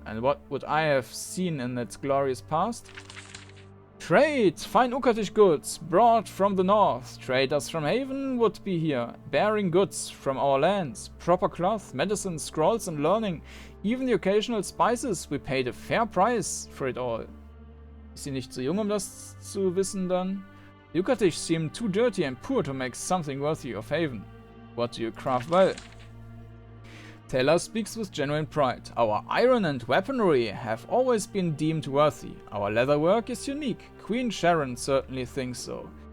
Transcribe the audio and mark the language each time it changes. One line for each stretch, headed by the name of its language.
English: And what would I have seen in its glorious past? Trade! Fine Ukatish goods, brought from the north. Traders from Haven would be here, bearing goods from our lands. Proper cloth, medicine, scrolls and learning. Even the occasional spices, we paid a fair price for it all.
German: Ist sie nicht zu jung, um das zu wissen dann?
English: The Ukatish seem too dirty and poor to make something worthy of Haven. What do you craft well? Taylor speaks with genuine pride. Our iron and weaponry have always been deemed worthy. Our leatherwork is unique. Queen Sharon certainly thinks so.